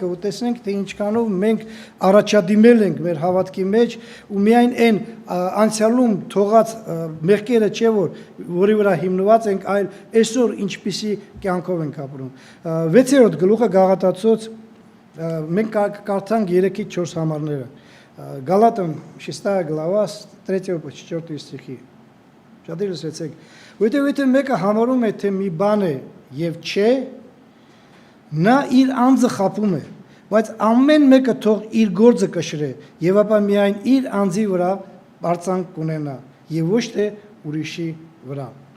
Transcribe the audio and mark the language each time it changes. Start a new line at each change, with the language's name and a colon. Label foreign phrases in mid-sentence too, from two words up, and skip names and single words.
Armenian: ու տեսնենք թե ինչքանով մենք առաջադիմել ենք մեր հավատքի մեջ ու միայն այն անցյալում թողած մեղքերը չէ որի վրա հիմնված ենք այլ այսօր ինչպիսի կյանքով ենք ապրում 6-րդ գլուխը Գաղատացոց մենք կարդանք 3-ից 4 համարները
Russian: Галатам 6 глава с 3 по 4 стихи
Armenian: Շատերը լսեցեք որտեղ մեկը համարում է թե մի բան է եւ չէ Նա իր անձը խապում է, բայց ամեն մեկը թող իր գործը կշռե եւ ապա միայն իր անձի վրա բարձանք կունենա եւ ոչ թե ուրիշի վրա։